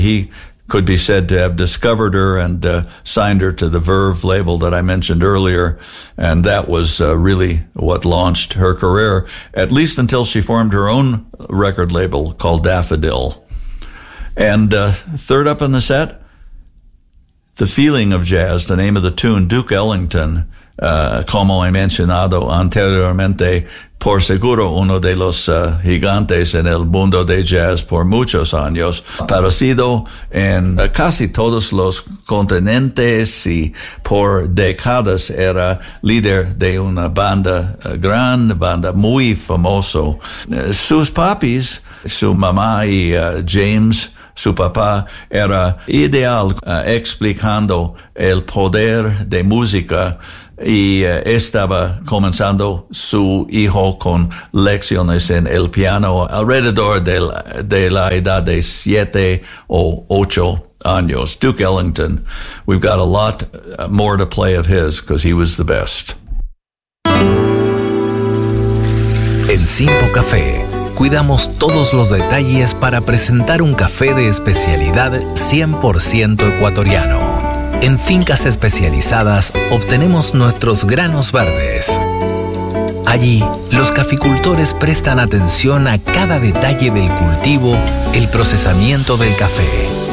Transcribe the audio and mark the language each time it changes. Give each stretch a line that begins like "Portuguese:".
English: He could be said to have discovered her and signed her to the Verve label that I mentioned earlier. And that was really what launched her career, at least until she formed her own record label called Daffodil. And third up in the set, The Feeling of Jazz, the name of the tune,
Spanish: Duke Ellington, como he mencionado anteriormente, por seguro uno de los gigantes en el mundo de jazz por muchos años, parecido en casi todos los continentes y por décadas era líder de una banda gran, banda muy famoso. Sus papis, su mamá y James, su papá era ideal explicando el poder de música y estaba comenzando su hijo con lecciones en el piano alrededor de la edad de 7 o 8 años.
English: Duke Ellington, we've got a lot more to play of his because he was the best.
Spanish: En Simpo Café cuidamos todos los detalles para presentar un café de especialidad 100% ecuatoriano. En fincas especializadas obtenemos nuestros granos verdes. Allí, los caficultores prestan atención a cada detalle del cultivo, el procesamiento del café.